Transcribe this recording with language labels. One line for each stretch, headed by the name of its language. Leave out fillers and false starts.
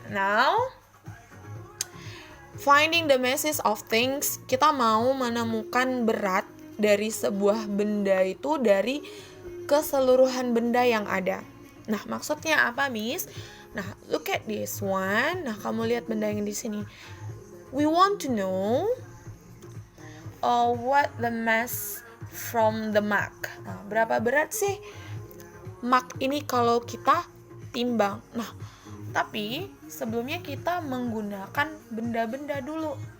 English: Now, finding the masses of things,
Indonesian: kita mau menemukan berat dari sebuah benda itu dari keseluruhan benda yang ada. Nah, maksudnya apa, Miss? Nah,
English: look at this one.
Indonesian: Nah, kamu lihat benda yang di sini.
English: We want to know what the mass from the mug.
Indonesian: Nah, berapa berat sih mug ini kalau kita timbang? Nah, tapi sebelumnya kita menggunakan benda-benda dulu.